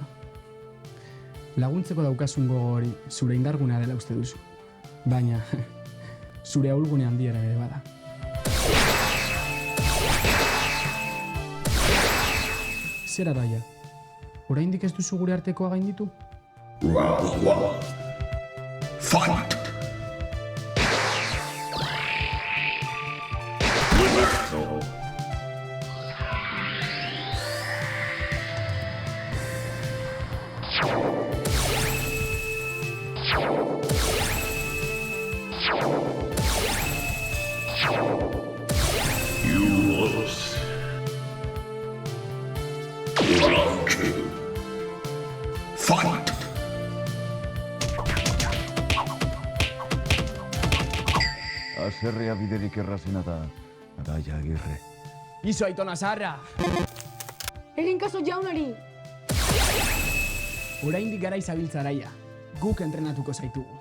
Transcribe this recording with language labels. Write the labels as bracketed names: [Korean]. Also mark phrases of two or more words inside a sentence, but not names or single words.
[Basque] Laguntzeko daukazun gogo hori zure indargunea dela uste duzu. Baina, zure ahulgune handiera ere bada. Zera daia, oraindik ez duzu gure artekoa gainditu? [English] Round 1. Fight! Winner! You lose. Round 2. Fight! [Basque] Aserrea biderik errazena da, Gaia Agirre. Izo aitona zaharra! Egin kaso jaunari! Oraindik gara izabiltzaraia, guk entrenatuko zaitugu.